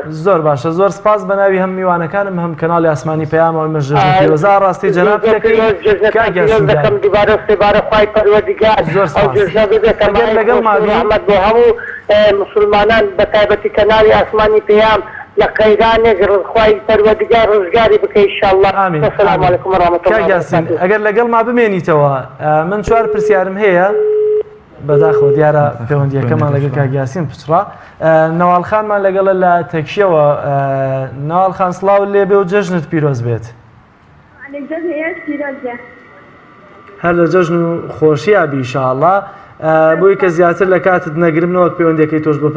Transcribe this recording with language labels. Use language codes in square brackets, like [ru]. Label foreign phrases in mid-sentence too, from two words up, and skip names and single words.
[ckb] زۆر باشە زۆر سپاس بە ناوی هەم میوانەکانم هەم کەناڵی ئاسمانی پەیامەوەی مەژژنی پیرۆزە ڕاستی جەناب دەکەم دوبارە سێبارە خوای پەروەردیگار ئەو جێژنە بێتە لەگەڵ محەممەد بۆ هەموو مسلمانان بە تایبەتی کەناڵی ئاسمانی پەیام لە قەیرانێک ڕزخوای پەروەردیگار ڕزگاری بکەی ئینشاءالله. [ar] السلام علیکم ورحمة الله. [ckb] ئەگەر لەگەڵ ما بمێنیتەوە من 4 پرسیارم هەیە بەداخەوە دیارە پەیوەندیەکەمان لەگەڵ کاگیاسین پچڕا نەواڵخانمان لەگەڵە لە تەکشیەوە نەواڵخان سڵاو لێبێ و جەژنت پیرۆز بێت هەر لە جەژن و خۆشیابی ئینشاءالله بۆی کە زیاتر لە کاتت نەگرمنەوە پەیوەندیەکەی تۆش بۆ